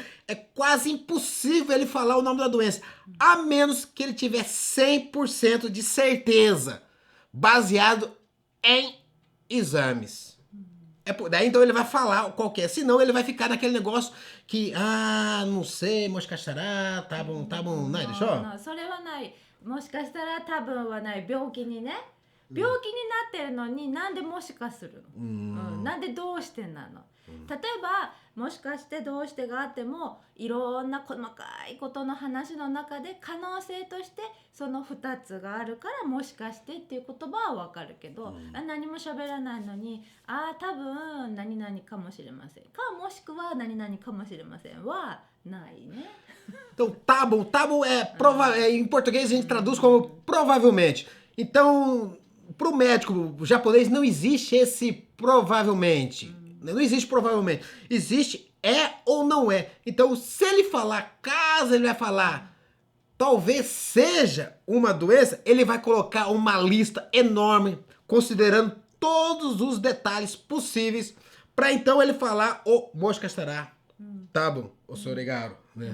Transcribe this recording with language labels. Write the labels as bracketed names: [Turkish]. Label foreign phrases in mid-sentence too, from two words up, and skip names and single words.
[Portuguese] É quase impossível ele falar o nome da doença. A menos que ele tiver 100% de certeza. Baseado em exames. Daí então ele vai falar qualquer. Senão ele vai ficar naquele negócio que... não sei, moshikashitara, tá bom, não, deixa eu... Não, [Japanese] それはない。もしかしたら多分はない。病気にね。病気になってるのになんでもしかするの、なんでどうしてなの、例えばもしかしてどうしてがあってもいろんな細かいことの話の中で可能性としてその2つがあるからもしかしてっていう言葉はわかるけど、何も喋らないのに多分何々かもしれませんかもしくは何々かもしれませんはないね。 [Portuguese] Então tá bom em português a gente traduz como provavelmente. Então pro médico japonês não existe esse provavelmente. Não existe provavelmente. Existe é ou não é. Então, se ele falar, caso ele vai falar, talvez seja uma doença, ele vai colocar uma lista enorme, considerando todos os detalhes possíveis, para então ele falar, moshikashitara, tá bom, osorigaro, né?